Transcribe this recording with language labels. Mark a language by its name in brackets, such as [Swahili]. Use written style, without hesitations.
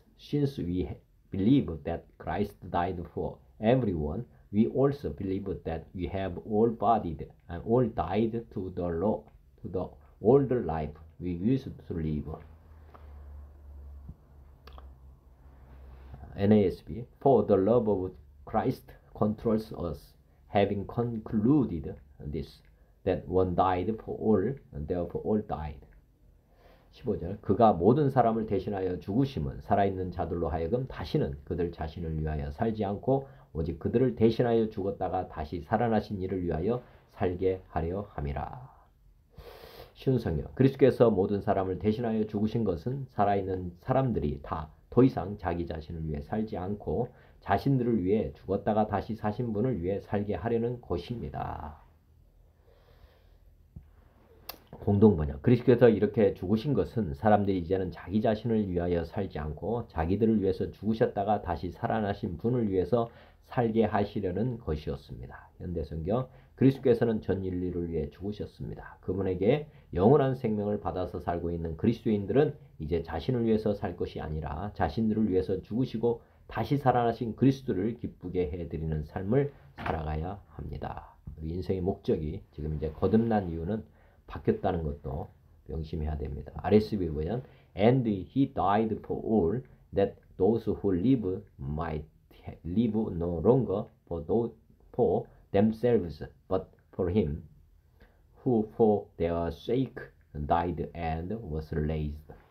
[English] Since we believe that Christ died for everyone, we also believe that we have all bodied and all died to the old life we used to live. NASB. For the love of Christ controls us, having concluded this, that one died for all, and therefore all died. [Korean] 15절. 그가 모든 사람을 대신하여 죽으심은 살아있는 자들로 하여금 다시는 그들 자신을 위하여 살지 않고 오직 그들을 대신하여 죽었다가 다시 살아나신 이를 위하여 살게 하려 함이라. 쉬운 성경. 그리스도께서 모든 사람을 대신하여 죽으신 것은 살아있는 사람들이 다 더 이상 자기 자신을 위해 살지 않고 자신들을 위해 죽었다가 다시 사신 분을 위해 살게 하려는 것입니다. 공동번역. 그리스도께서 이렇게 죽으신 것은 사람들이 이제는 자기 자신을 위하여 살지 않고 자기들을 위해서 죽으셨다가 다시 살아나신 분을 위해서 살게 하시려는 것이었습니다. 현대성경 그리스도께서는 전 인류를 위해 죽으셨습니다. 그분에게 영원한 생명을 받아서 살고 있는 그리스도인들은 이제 자신을 위해서 살 것이 아니라 자신들을 위해서 죽으시고 다시 살아나신 그리스도를 기쁘게 해드리는 삶을 살아가야 합니다. 우리 인생의 목적이 지금 이제 거듭난 이유는 바뀌었다는 것도 명심해야 됩니다. [English] RSV 버전 And he died for all that those who live might live no longer for themselves but for him who for their sake died and was raised.